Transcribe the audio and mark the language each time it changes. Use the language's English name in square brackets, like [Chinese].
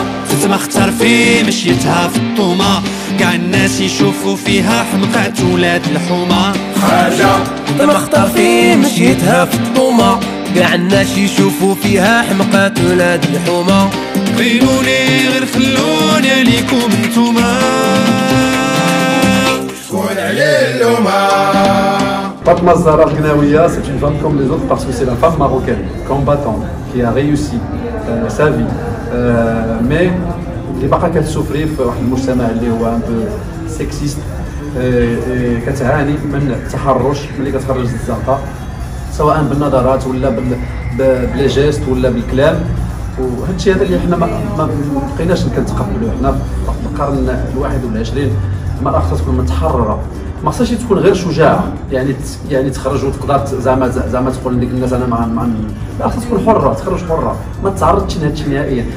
[Arabic] زدت ما اختار في مشيتها في الطومة، كاع الناس يشوفوا فيها حمقات ولاد الحومة. حاجة زدت ما اختار في مشيتها في الطومة، كاع الناس يشوفوا فيها حمقات ولاد الحومة. قيلولي غير خلوني ليكم نتوما، شكون عليه اللومة. [French] Fatma Zahra Gnaouia, c'est une femme comme les autres parce que c'est la femme marocaine, combattante, qui a réussi sa vie. [Arabic] Mais اللي باقا كتسوفري في واحد المجتمع اللي هو ان بو سكسيست، كتعاني من التحرش ملي كتخرج الزنقه، سواء بالنظرات ولا بلي جيست ولا بالكلام. وهادشي هذا اللي حنا ما بقيناش كنتقبلوه. حنا في القرن ال21 المراه خصها تكون متحرره، ما خصهاش تكون غير شجاعه، يعني تخرج وتقدر زعما تقول لديك الناس انا مع لا، خصها تكون حره، تخرج حره، ما تعرضش لهادشي نهائيا.